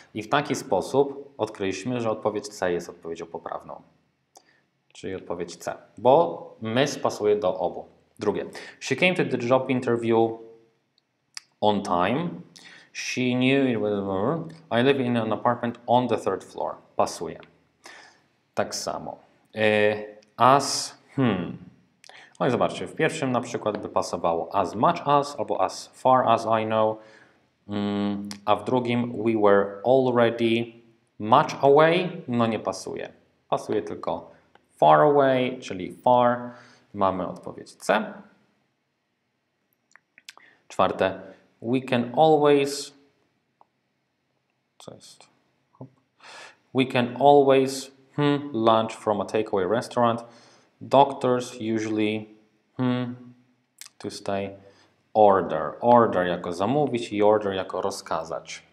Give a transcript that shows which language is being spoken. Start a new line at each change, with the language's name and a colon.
Polish: I w taki sposób odkryliśmy, że odpowiedź C jest odpowiedzią poprawną. Czyli odpowiedź C, bo miss pasuje do obu. Drugie.
English: She came to the job interview on time. She knew it was... I live in an apartment on the 3rd floor.
Polish: Pasuje. Tak samo. As... No i zobaczcie, w pierwszym na przykład by pasowało
English: as much as
Polish: albo
English: as far as I know.
Polish: A w drugim
English: we were already much away.
Polish: No nie pasuje. Pasuje tylko far away, czyli far. Mamy odpowiedź C. Czwarte.
English: We can always...
Polish: Co jest?
English: We can always lunch from a takeaway restaurant. Doctors usually to stay order.
Polish: Order jako zamówić i order jako rozkazać.